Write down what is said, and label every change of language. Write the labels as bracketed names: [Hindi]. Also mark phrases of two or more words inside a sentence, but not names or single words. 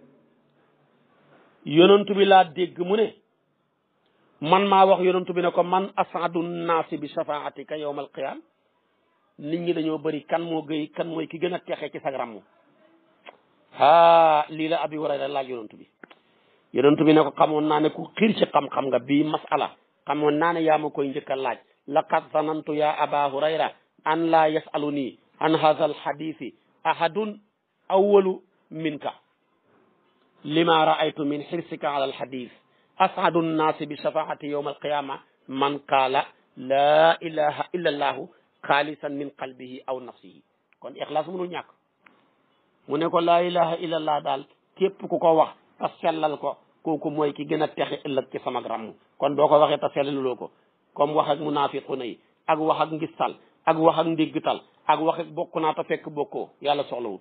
[Wolof] yonentu bi laa dégg mu ne man maa wax yonentu bi ne ko man [Arabic] أسعد الناس بشفاعتك يوم القيامة [Wolof] nit ñi dañoo bëri kan mooy ki gën a texe ci sag ramm lii la abi hurayra laaj yonentu bi ne ko xamoon naa ne ku xiir ci xam-xam nga bii masala xamoon naa ne yaa ma koy njëkk a laaj [Arabic] لقد ظننت يا أبا هريرة أن لا يسألني عن هذا الحديث أحد أول منك لما رأيت من حرصك على الحديث أسعد الناس بشفاعتي يوم القيامة من قال لا إله إلا الله خالصا من قلبه أو نفسه [Wolof] kon ixlaas mënul ñàkk mu ne ko [Arabic] لا إله إلا الله [Wolof] daal képp ku ko wax te sellal ko kooku mooy ki gën a texe ëllëg ci sama ramm kon boo ko waxee te sellaluloo ko comme wax ak munaafiquna yi ak wax ak ngistal ak wax ak ndéggtal ak wax ak bokk naa te fekk bokkoo yàlla soxlawut